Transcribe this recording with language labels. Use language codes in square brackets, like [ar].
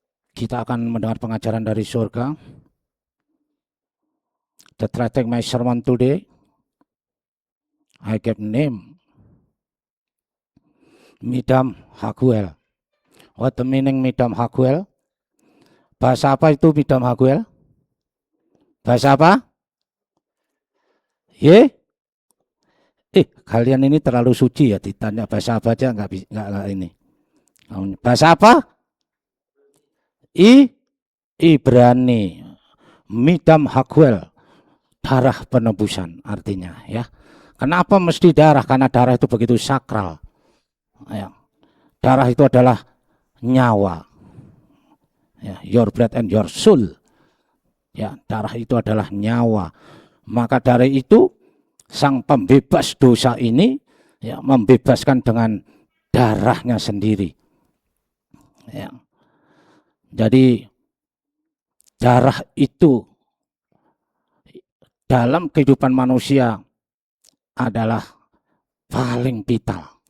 [id] Kita akan mendengar pengajaran dari surga. [en] The title my sermon today, I give name Midam Haguel. What the meaning Midam Haguel? [id] Bahasa apa itu Midam Haguel? Bahasa apa? Kalian ini terlalu suci ya, ditanya bahasa apa aja nggak ini. Bahasa apa? Ibrani. Midam Haguel, darah penebusan artinya ya. Kenapa mesti darah? Karena darah itu begitu sakral. Ya. Darah itu adalah nyawa. [en] Ya, your blood and your soul. [id] Ya, darah itu adalah nyawa. Maka dari itu sang pembebas dosa ini ya membebaskan dengan darahnya sendiri. Ya. Jadi darah itu dalam kehidupan manusia adalah paling vital.